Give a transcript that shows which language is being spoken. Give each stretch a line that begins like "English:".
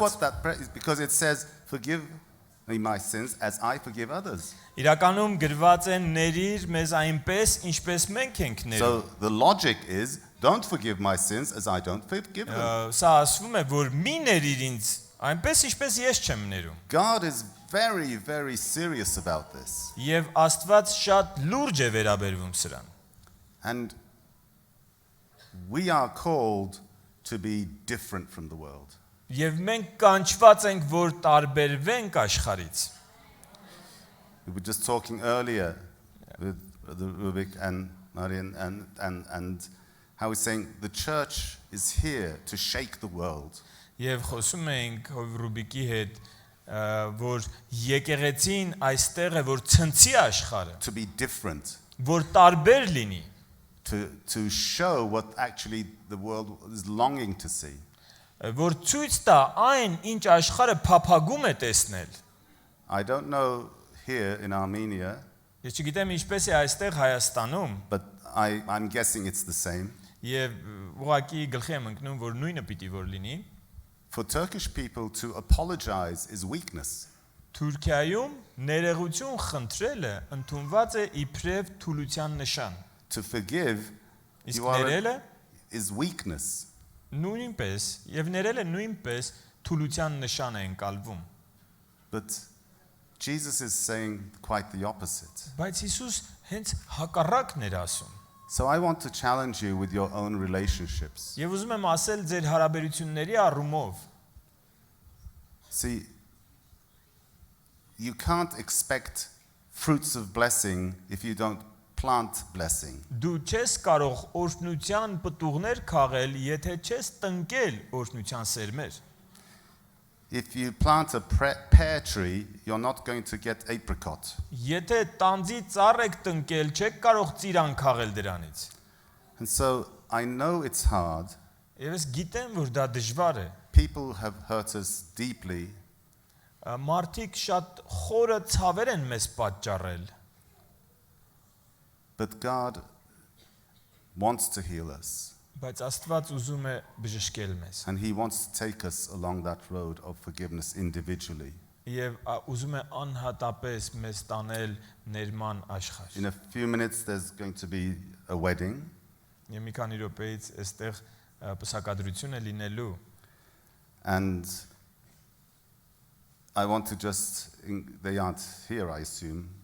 English: what that prayer is, because it says, forgive me my sins as I forgive others.
Armenian: Իրականում գրված է ներիր մեզ այնպես, ինչպես մենք ենք ներում։
English: So the logic is, don't forgive my sins as I don't forgive them.
Armenian: Սա ասվում է, որ մի ներիր ինձ այնպես, ինչպես ես չեմ ներում։
English: God is very, very serious about this.
Armenian: Եվ Աստված շատ լուրջ է վերաբերվում սրան։
English: And we are called to be different from the world.
Armenian: Եվ մենք կանչված ենք, որ տարբերվենք աշխարհից։
English: We were just talking earlier with Rubik and Marian and how we're saying the church is here to shake the world.
Armenian: Եվ խոսում ենք Ռուբիկի հետ, որ եկեղեցին այստեղ է, որ ցնցի աշխարհը,
English: To be different,
Armenian: որ տարբեր լինի,
English: to show what actually the world is longing to see.
Armenian: որ ցույց տա այն, ինչ աշխարհը փափագում է տեսնել։
English: I don't know here in Armenia,
Armenian: Ես չգիտեմ ինչպես է այստեղ Հայաստանում,
English: but I'm guessing it's the same.
Armenian: եւ ուղղակի գլխի եմ ընկնում, որ նույնը պիտի որ լինի։
English: For Turkish people to apologize is weakness.
Armenian: Թուրքիայում ներողություն խնդրելը ընդունված է իբրև թուլության նշան։
English: To forgive
Armenian: Իսկ ներելը
English: is weakness.
Armenian: նույնպես եւ ներելը նույնպես թուլության նշան է ընկալվում։
English: But Jesus is saying quite the opposite.
Armenian: Բայց Հիսուս հենց հակառակն էր ասում։
English: So I want to challenge you with your own relationships.
Armenian: Եվ ուզում եմ ասել ձեր հարաբերությունների առումով։
English: See, you can't expect fruits of blessing if you don't plant blessing.
Armenian: Դու չես կարող օրհնության պտուղներ քաղել, եթե չես տնկել օրհնության սերմեր։
English: If you plant a pear tree, you're not going to get apricot.
Armenian: Եթե տանձի ծառ եք տնկել, չեք կարող ծիրան քաղել դրանից։
English: And so I know it's hard.
Armenian: Եվ ես գիտեմ, որ դա դժվար է։
English: People have hurt us deeply,
Armenian: Մարդիկ շատ խորը ցավեր են մեզ պատճառել,
English: but God wants to heal us.
Armenian: բայց Աստված ուզում է բժշկել մեզ։
English: And He wants to take us along that road of forgiveness individually.
Armenian: Եվ ուզում է անհատապես մեզ տանել ներման աշխարհ։
English: In a few minutes, there's going to be a wedding.
Armenian: Եվ մի քանի րոպեից այստեղ պսակադրություն է լինելու։
English: And I want to they aren't here, I assume,